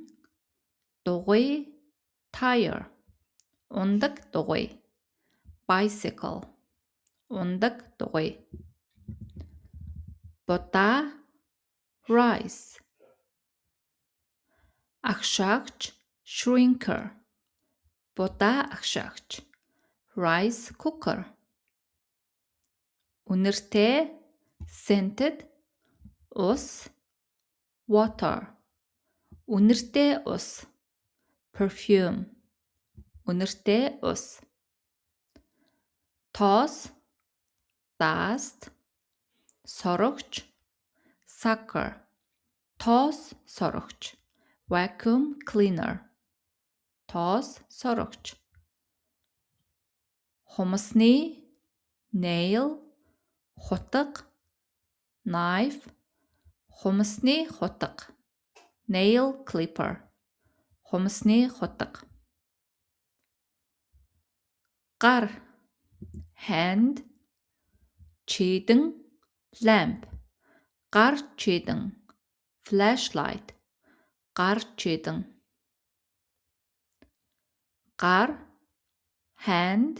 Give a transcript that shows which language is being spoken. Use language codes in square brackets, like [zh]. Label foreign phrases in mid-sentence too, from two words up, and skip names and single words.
[mn] Дугуй, tire. Ундаг дугуй, bicycle. Ундаг дугуй. Будаа, rice. Агшаагч, shrinker. Будаа агшаагч, [en] rice cooker. [mn] Үнэртэй, scented. Ус, water. Үнэртэй ус, perfume. Үнэртэй ус. Тоос, dust. Сорогч, sucker. Тоос сорогч, [en] vacuum cleaner. [mn] Тоос сорогч. Хумсны, nail. Хутга, knife. Хумсны хутга, [en] nail clipper. [mn] Хумсны хутга. Гар, hand. Чийдэн, lamp. Гар чийдэн, flashlight. Гар чийдэн. Гар, hand.